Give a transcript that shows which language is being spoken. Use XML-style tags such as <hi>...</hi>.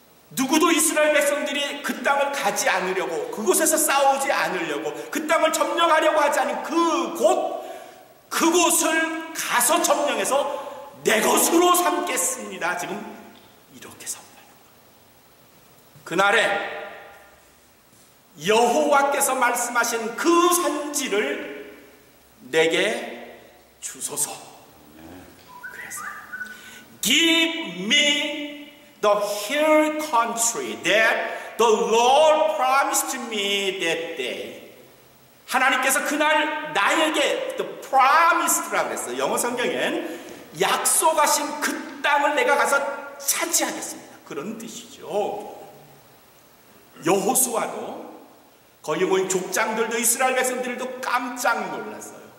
<ko>누구도 이스라엘 백성들이 그 땅을 가지 않으려고, 그곳에서 싸우지 않으려고, 그 땅을 점령하려고 하지 않은 그곳을 가서 점령해서 내 것으로 삼겠습니다. 지금 이렇게 선포해요. 그날에 여호와께서 말씀하신 그 산지를 내게 주소서. 그래서</ko> <en>Give me the hill country that the Lord promised me that day.</en> <ko>하나님께서 그날 나에게</ko> <en>the promised</en> <ko>라고 했어요. 영어 성경엔 약속하신 그 땅을 내가 가서 차지하겠습니다, 그런 뜻이죠. 여호수아도, 거기 모인 족장들도, 이스라엘 백성들도 깜짝 놀랐어요.</ko>